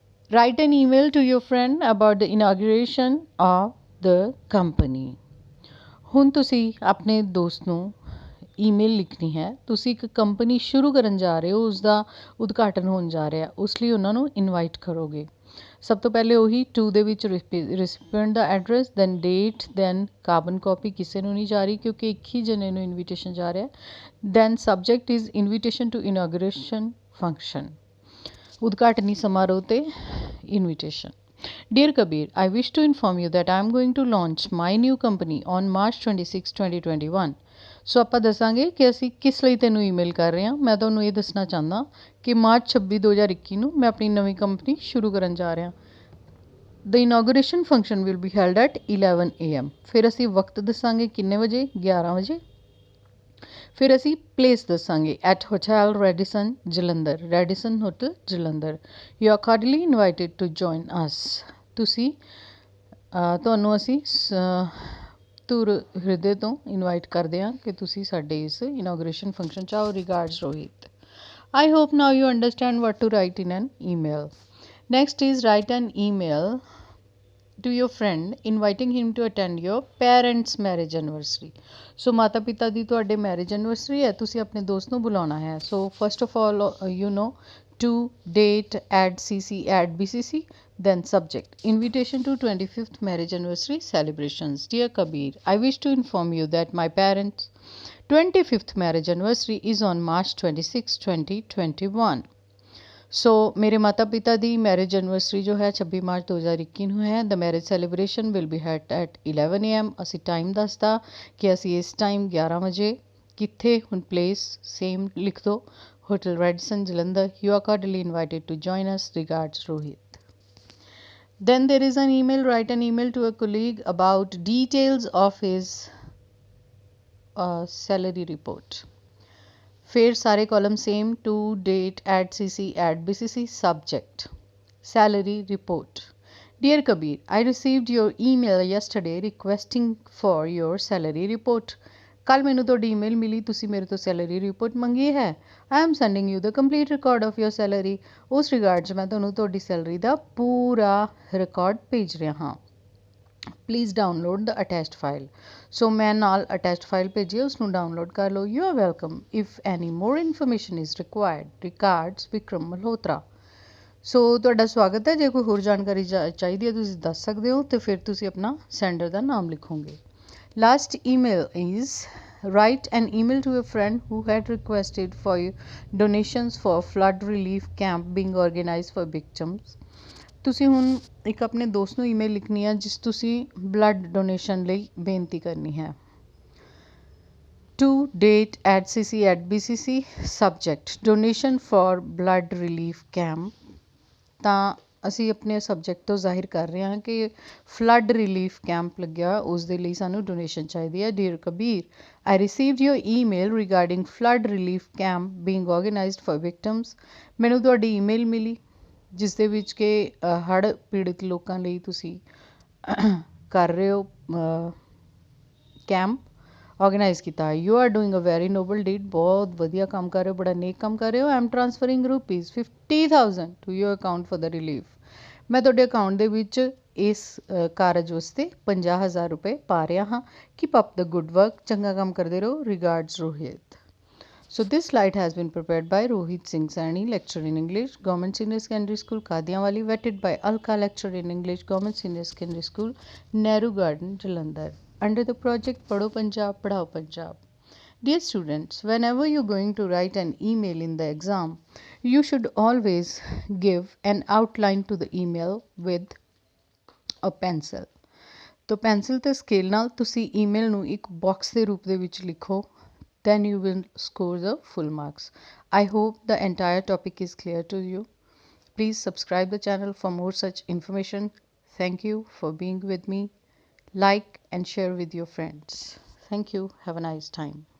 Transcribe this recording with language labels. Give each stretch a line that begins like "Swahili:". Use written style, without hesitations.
English: Write an email to your friend about the inauguration of the company।
Punjabi: ਹੁਣ ਤੁਸੀਂ ਆਪਣੇ ਦੋਸਤ ਨੂੰ ਈਮੇਲ ਲਿਖਣੀ ਹੈ। ਤੁਸੀਂ ਇੱਕ ਕੰਪਨੀ ਸ਼ੁਰੂ ਕਰਨ ਜਾ ਰਹੇ ਹੋ, ਉਸ ਦਾ ਉਦਘਾਟਨ ਹੋਣ ਜਾ ਰਿਹਾ, ਉਸ ਲਈ ਉਹਨਾਂ ਨੂੰ ਇਨਵਾਈਟ ਕਰੋਗੇ। ਸਭ ਤੋਂ ਪਹਿਲੇ ਉਹੀ ਟੂ ਦੇ ਵਿੱਚ ਰਿਸਿਪੀਐਂਟ ਦਾ address, then date, then carbon copy ਕਿਸੇ ਨੂੰ ਨਹੀਂ ਜਾ ਰਹੀ ਕਿਉਂਕਿ ਇੱਕ ਹੀ ਜਣੇ ਨੂੰ ਇਨਵੀਟੇਸ਼ਨ ਜਾ ਰਿਹਾ।
English: then subject is invitation to inauguration function,
Punjabi: ਉਦਘਾਟਨੀ ਸਮਾਰੋਹ ਤੇ
English: invitation। Dear Kabir, I wish to inform you that I am going to launch my new company on March 26, 2021।
Punjabi: ਸੋ ਆਪਾਂ ਦੱਸਾਂਗੇ ਕਿ ਅਸੀਂ ਕਿਸ ਲਈ ਤੈਨੂੰ ਈਮੇਲ ਕਰ ਰਹੇ ਹਾਂ। ਮੈਂ ਤੁਹਾਨੂੰ ਇਹ ਦੱਸਣਾ ਚਾਹੁੰਦਾ ਕਿ ਮਾਰਚ 26 2021 ਨੂੰ ਮੈਂ ਆਪਣੀ ਨਵੀਂ ਕੰਪਨੀ ਸ਼ੁਰੂ ਕਰਨ ਜਾ ਰਿਹਾ।
English: The inauguration function will be held at 11 AM।
Punjabi: ਫਿਰ ਅਸੀਂ ਵਕਤ ਦੱਸਾਂਗੇ ਕਿੰਨੇ ਵਜੇ, 11 ਵਜੇ। ਫਿਰ ਅਸੀਂ ਪਲੇਸ ਦੱਸਾਂਗੇ, at hotel Radisson Jalandhar, Radisson hotel Jalandhar.
English: You are cordially invited to join us.
Punjabi: ਤੁਸੀਂ ਤੁਹਾਨੂੰ ਅਸੀਂ ਧੁਰ ਹਿਰਦੇ ਤੋਂ ਇਨਵਾਈਟ ਕਰਦੇ ਹਾਂ ਕਿ ਤੁਸੀਂ ਸਾਡੇ ਇਸ ਇਨੋਗ੍ਰੇਸ਼ਨ ਫੰਕਸ਼ਨ 'ਚ ਆਓ।
English: Regards Rohit. I hope now you understand what to write in an email. Next is write an email to your friend inviting him to attend your parents' marriage anniversary।
Punjabi: ਸੋ ਮਾਤਾ ਪਿਤਾ ਦੀ ਤੁਹਾਡੇ ਮੈਰਿਜ ਐਨਵਰਸਰੀ ਹੈ, ਤੁਸੀਂ ਆਪਣੇ ਦੋਸਤ ਨੂੰ ਬੁਲਾਉਣਾ ਹੈ।
English: So first of all you know to date add cc add bcc, then subject invitation to 25th marriage anniversary celebrations। Dear Kabir, I wish to inform you that my parents 25th marriage anniversary is on March 26, 2021।
Punjabi: ਸੋ ਮੇਰੇ ਮਾਤਾ ਪਿਤਾ ਦੀ marriage anniversary ਜੋ ਹੈ 26 March 2021 ਨੂੰ ਹੈ।
English: The marriage celebration will be held at 11 AM।
Punjabi: ਅਸੀਂ time ਦੱਸਦਾ ਕਿ ਅਸੀਂ ਇਸ ਟਾਈਮ 11 ਵਜੇ, ਕਿੱਥੇ, ਹੁਣ ਪਲੇਸ ਸੇਮ ਲਿਖ ਦਿਓ, hotel Radisson Jalandhar.
English: You are cordially invited to join us. Regards Rohit. Then there is an email, write an email to a colleague about details of his salary report।
Hindi: फिर सारे
English: Column same, to date add cc add bcc, subject salary report। Dear Kabir, I received your email yesterday requesting for your salary report।
Punjabi: ਕੱਲ ਮੈਨੂੰ ਤੁਹਾਡੀ email ਮਿਲੀ, ਤੁਸੀਂ ਮੇਰੇ ਤੋਂ salary report ਮੰਗੀ ਹੈ।
English: I am sending you the complete record of your salary।
Punjabi: ਉਸ ਰਿਗਾਰਡ 'ਚ ਮੈਂ ਤੁਹਾਨੂੰ ਤੁਹਾਡੀ ਸੈਲਰੀ ਦਾ ਪੂਰਾ ਰਿਕਾਰਡ ਭੇਜ ਰਿਹਾ ਹਾਂ।
English: Please download the attached file.
Punjabi: ਸੋ ਮੈਂ ਨਾਲ ਅਟੈਚਡ ਫਾਈਲ ਭੇਜੀ, ਉਸਨੂੰ ਡਾਊਨਲੋਡ ਕਰ ਲਓ।
English: You are welcome if any more information is required.
Punjabi: Regards Vikram Malhotra. ਸੋ ਤੁਹਾਡਾ ਸਵਾਗਤ ਹੈ। ਜੇ ਕੋਈ ਹੋਰ ਜਾਣਕਾਰੀ ਚਾਹੀਦੀ ਹੈ ਤੁਸੀਂ ਦੱਸ ਸਕਦੇ ਹੋ, ਅਤੇ ਫਿਰ ਤੁਸੀਂ ਆਪਣਾ ਸੈਂਡਰ ਦਾ ਨਾਮ ਲਿਖੋਗੇ।
English: Last email is write an email to a friend who had requested for donations for flood relief camp being organized for victims।
Punjabi: ਤੁਸੀਂ ਹੁਣ ਇੱਕ ਆਪਣੇ ਦੋਸਤ ਨੂੰ ਈਮੇਲ ਲਿਖਣੀ ਹੈ ਜਿਸ ਤੁਸੀਂ ਬਲੱਡ ਡੋਨੇਸ਼ਨ ਲਈ ਬੇਨਤੀ ਕਰਨੀ ਹੈ।
English: To date add cc add bcc, subject donation for blood relief camp.
Punjabi: ਤਾਂ ਅਸੀਂ ਆਪਣੇ ਸਬਜੈਕਟ ਤੋਂ ਜ਼ਾਹਿਰ ਕਰ ਰਹੇ ਹਾਂ ਕਿ ਫਲੱਡ ਰਿਲੀਫ ਕੈਂਪ ਲੱਗਿਆ, ਉਸ ਦੇ ਲਈ ਸਾਨੂੰ ਡੋਨੇਸ਼ਨ ਚਾਹੀਦੀ ਹੈ।
English: Dear Kabir, I received your email regarding flood relief camp being organized for victims।
Punjabi: ਮੈਨੂੰ ਤੁਹਾਡੀ ਈਮੇਲ ਮਿਲੀ ਜਿਸ ਦੇ ਵਿੱਚ ਕਿ ਹੜ੍ਹ ਪੀੜਿਤ ਲੋਕਾਂ ਲਈ ਤੁਸੀਂ ਕਰ ਰਹੇ ਹੋ ਕੈਂਪ ਔਰਗੇਨਾਈਜ਼ ਕੀਤਾ।
English: You are doing a very noble deed.
Punjabi: ਬਹੁਤ ਵਧੀਆ ਕੰਮ ਕਰ ਰਹੇ ਹੋ, ਬੜਾ ਨੇਕ ਕੰਮ ਕਰ ਰਹੇ ਹੋ।
English: I am transferring rupees 50,000 to your account for the relief.
Punjabi: ਮੈਂ ਤੁਹਾਡੇ ਅਕਾਊਂਟ ਦੇ ਵਿੱਚ ਇਸ ਕਾਰਜ ਵਾਸਤੇ 50,000 ਰੁਪਏ ਪਾ ਰਿਹਾ ਹਾਂ।
English: Keep up the good work.
Punjabi: ਚੰਗਾ ਕੰਮ ਕਰਦੇ ਰਹੋ।
English: Regards Rohit. So this slide has been prepared by Rohit Singh Saini, lecturer in English, Government Senior Secondary School, Kadianwali, vetted by Alka, lecturer in English, Government Senior Secondary School, Nehru Garden, Jalandhar, under the project Padho Punjab, Padhao Punjab। Dear students, whenever you're going to write an email in the exam, you should always give an outline to the email with a pencil।
Punjabi: तो pencil ਤੇ scale ਨਾਲ ਤੁਸੀਂ email ਨੂੰ ਇੱਕ box ਦੇ ਰੂਪ ਦੇ ਵਿੱਚ ਲਿਖੋ
English: then you will score the full marks. I hope the entire topic is clear to you. Please subscribe the channel for more such information. Thank you for being with me. Like and share with your friends. Thank you. Have a nice time.